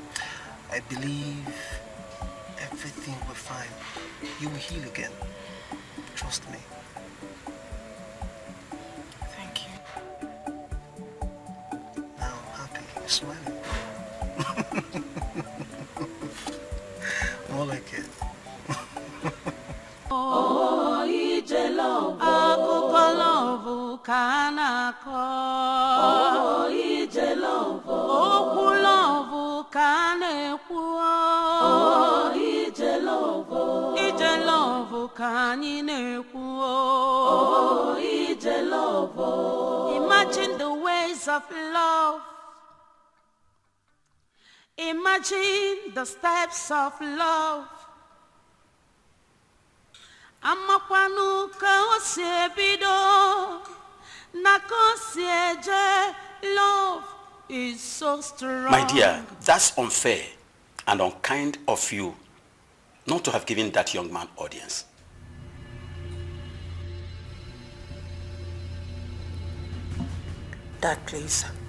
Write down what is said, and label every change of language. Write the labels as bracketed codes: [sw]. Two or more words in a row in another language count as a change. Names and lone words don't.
[en] I believe everything will be fine. You will heal again. Trust me. Thank you. Now I'm happy. You're smiling. More like it. [ig] Oh, ije love. Akụkọ love ka na-akọ. Oh, ije love. Okwu love ka na-ekwu. Oh, ije love. Ije love ka anyị na-ekwu. Oh, ije love. [en] Imagine the ways of love. Imagine the steps of love. [ig] Amakwanu ka o si ebido, na ka o si eje. [en] Love is so strong. My dear, that's unfair and unkind of you not to have given that young man audience. Dad, please.